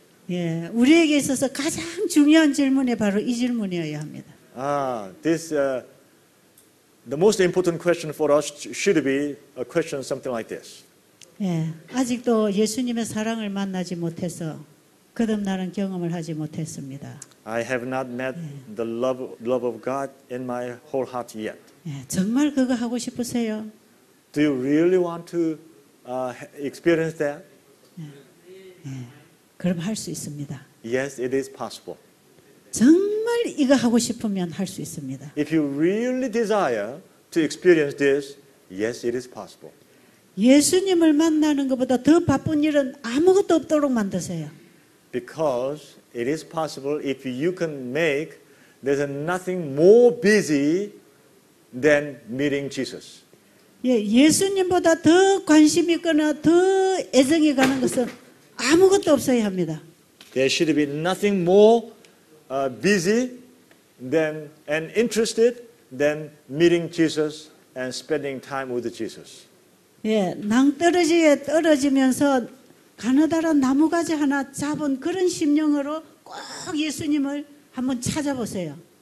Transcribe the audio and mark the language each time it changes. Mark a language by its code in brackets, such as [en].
[ko] 예, 우리에게 있어서 가장 중요한 질문이 바로 이 질문이어야 합니다. [en] The most important question for us should be a question something like this. [ko] 예, 아직도 예수님의 사랑을 만나지 못해서 거듭나는 경험을 하지 못했습니다. [en] I have not met the love of God in my whole heart yet. [ko] 예, 정말 그거 하고 싶으세요? [en] Do you really want to experience that? [ko] 그럼 할 수 있습니다. [en] Yes, it is possible. [ko] 정말 이거 하고 싶으면 할 수 있습니다. [en] If you really desire to experience this, yes, it is possible. [ko] 예수님을 만나는 것보다 더 바쁜 일은 아무것도 없도록 만드세요. [en] Because it is possible if you can make, there's nothing more busy than meeting Jesus. [ko] 예, 예수님보다 더 관심 있거나 더 애정이 가는 것은 아무것도 없어야 합니다. [en] There should be nothing more busy than and interested than meeting Jesus and spending time with Jesus. [ko] 예, 낭떠러지에 떨어지면서 가느다란 나무가지 하나 잡은 그런 심령으로 꼭 예수님을 한번 찾아보세요.